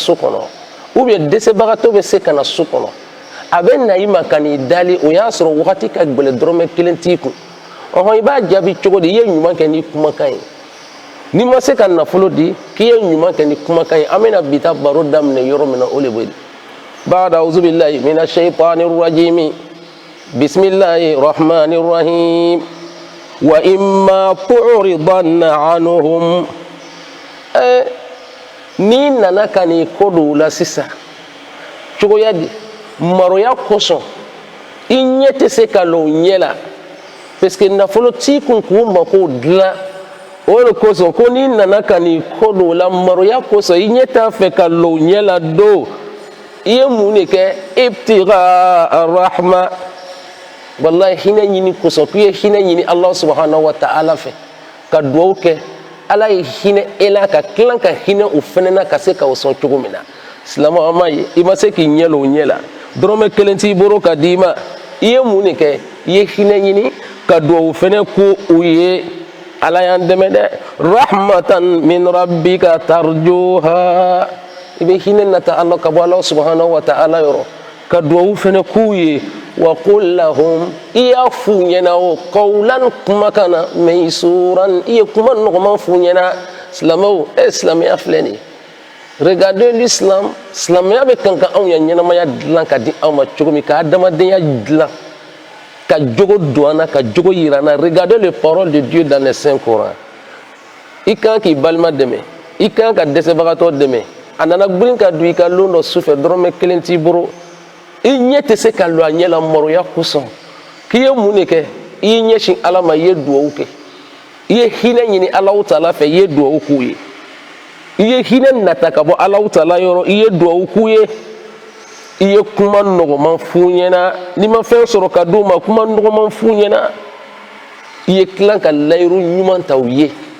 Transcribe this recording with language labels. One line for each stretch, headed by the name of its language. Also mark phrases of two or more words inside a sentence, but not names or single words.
Bambara: so kɔnɔ ubiyɛn dɛsɛbagatɔ bɛ se ka na so kɔnɔ a bɛ na i ma ka n'i dali o y'a sɔrɔ wagati ka gɛlɛn dɔrɔmɛ kelen t'i kun i b'a jaabi cogo di i ye ɲuman kɛ ni kumakan ye n'i ma se ka nafolo di k'i ye ɲuman kɛ ni kumakan ye an bɛna bi ta baro daminɛ yɔrɔ min na o de bɛ yen ba'da
Arabic: أعوذ بالله من الشيطان الرجيم بسم الله الرحمن الرحيم وإما تعرضن عنهم
Bambara: ni nana ka n'i ko dɔw la sisan cogoya di maroya kosɔn i ɲɛ tɛ se ka lɔ ɲɛ la
French: parce que
Bambara: nafolo t'i kun k'u mako dilan o de kosɔn ko n'i nana ka n'i ko dɔw la maroya kosɔn i ɲɛ t'a fɛ ka lɔ ɲɛ la don i ye mun de kɛ
Arabic: ابتغاء رحمة
Bambara: wallahi hinɛ ɲini kosɔn k'i ye hinɛ ɲini
Arabic: الله سبحانه وتعالى
Bambara: fɛ ka duwawu kɛ ala ye hinɛ e la ka tila ka hinɛ o fɛnɛ na ka se ka o sɔn cogo min na silamɛ an m'a ye i ma se k'i ɲɛ lɔ o ɲɛ la dɔrɔmɛ kelen t'i bolo ka d'i ma i ye mun de kɛ i ye hinɛ ɲini ka duwawu fɛnɛ ko u ye ala y'an dɛmɛ dɛ
Arabic: رحمة من ربك ترجوها
Bambara: i bɛ hinɛ nata ala ka bɔ ala
Arabic: سبحانه وتعالى
Bambara: yɔrɔ ka duwawu fɛnɛ k'u ye
Arabic: وقل لهم
Bambara: i y'a f'u ɲɛna o qawlan kumakan na maysuran i ye kuma nɔgɔman f'u ɲɛna silamɛw silamɛya filɛ nin ye
French: regardez l'islam
Bambara: silamɛya bɛ kan ka anw ya ɲɛnamaya dilan ka di anw ma cogo min ka adamadenya dilan ka jogo don an na ka jogo yira an na
French: regardez les paroles de Dieu dans le Saint Coran
Bambara: i kan k'i balima dɛmɛ i kan ka dɛsɛbagatɔ dɛmɛ a nana girin ka don i ka lon dɔ sufɛ dɔrɔmɛ kelen t'i bolo i ɲɛ tɛ se ka lɔ a ɲɛ la maroya kosɔn k'i ye mun de kɛ i y'i ɲɛsin ala ma i ye duwawu kɛ iye hinɛ ɲini
Arabic: الله تعالى
Bambara: fɛ iye duwawu k'u ye iye hinɛ nata ka bɔ
Arabic: الله تعالى
Bambara: yɔrɔ iye duwawu k'u ye iye kuma nɔgɔman f'u ɲɛna ni ma fɛn sɔrɔ ka d'u ma kuma nɔgɔman f'u ɲɛna iye tilan ka layiru ɲuman ta u ye